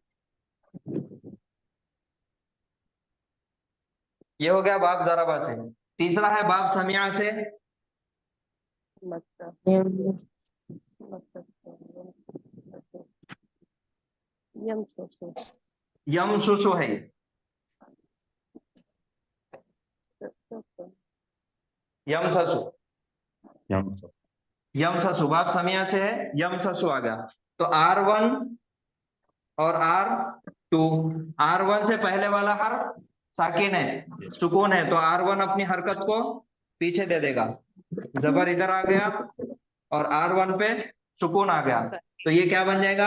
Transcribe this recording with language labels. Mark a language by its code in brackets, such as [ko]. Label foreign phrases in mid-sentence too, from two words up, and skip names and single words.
[hi] ये हो गया बाब ज़राबा से। तीसरा है बाब समिया से। यमसुसु है। यमससु। यमससु बाब समिया से है, यमससु आ गया। तो R1 और R2, R1 से पहले वाला हर्फ साकिन है, सुकून है, तो R1 अपनी हरकत को पीछे दे देगा, जबर इधर आ गया और R1 पे सुकून आ गया, तो ये क्या बन जाएगा?